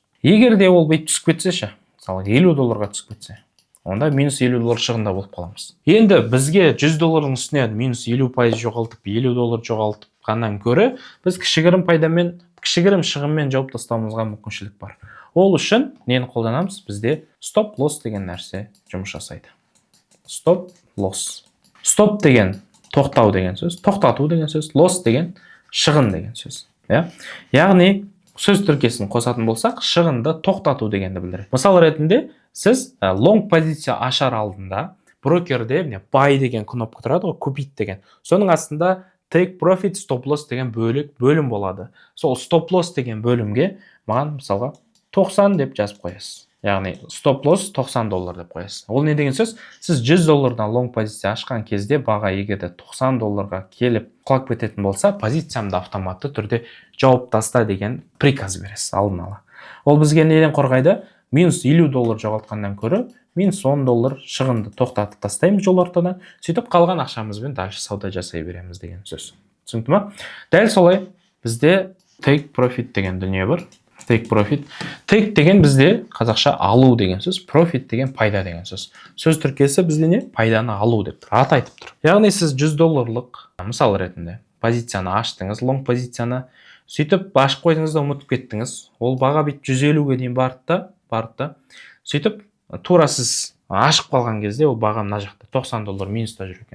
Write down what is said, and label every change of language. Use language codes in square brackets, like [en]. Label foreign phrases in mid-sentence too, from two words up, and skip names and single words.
[kk] Егер де ол бейт түсіп кетсе ше, мысалы $50-ға түсіп кетсе, онда минус $50 шығында болып қаламыз. Енді бізге $100-ның үстіне минус 50% жоғалтып, $50 жоғалтып қаннан көрі, біз кішігірім шығынмен жауып тастауымызға мүмкіншілік бар. Ол үшін нені қолданамыз? Бізде [en] stop loss [kk] деген нәрсе жұмыс жасайды. [en] Stop loss. [kk] Stop деген тоқтау деген сөз, тоқтату деген сөз, loss деген шығын деген сөз. Яғни сөз тіркесін қосатын болсақ, шығынды тоқтату дегенді білдіреді. Мысал ретінде сіз long позиция ашар алдында брокерде buy деген кнопка тұрады ғой, купить деген. Соның астында [en] take profit, stop loss [kk] деген бөлім болады. Сол [en] stop loss [kk] деген бөлімге маған мысалға 90 деп жазып қоясыз. Яғни [en] stop loss [kk] $90 деп қоясыз. Ол не деген сөз? Сіз $100-дан long позиция ашқан кезде баға егерде $90-ға келіп құлап кететін болса, позициямды автоматты түрде жауып таста деген приказ бересіз алдын ала. Ол бізге неден қорғайды? Минус $50 жоғалтқаннан көрі, минус $10 шығынды тоқтатып тастаймыз жол ортадан, сөйтіп қалған ақшамызбен дальше сауда жасай береміз деген сөз. Түсінікті ме? Дәл солай бізде [en] take profit [kk] деген дүние бар. [en] Take profit. [kk] Take деген бізде қазақша алу деген сөз, profit деген пайда деген сөз. Сөз тіркесі бізде не? Пайданы алу деп тұр, аты айтып тұр. Яғни сіз $100 мысал ретінде позицияны аштыңыз, long позицияны, сөйтіп ашып қойдыңыз да ұмытып кеттіңіз. Ол баға бит 150-ге дейін барды. Сөйтіп тура сіз ашып қалған кезде ол баға мына жақта $90 минуста жүр екен.